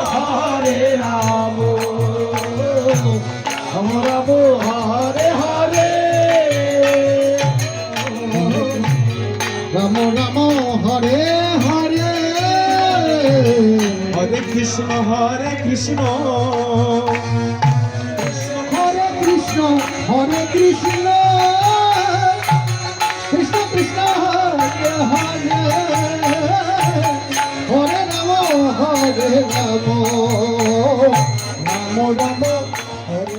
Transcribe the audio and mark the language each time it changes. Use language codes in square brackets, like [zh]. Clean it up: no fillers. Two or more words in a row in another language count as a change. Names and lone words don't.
[sa] राम राम हरे हरे রাম রাম হরে হরে हरे कृष्ण হরে কৃষ্ণ হরে কৃষ্ণ কৃষ্ণ কৃষ্ণ হরে হরে হরে রাম রাম রাম হরে।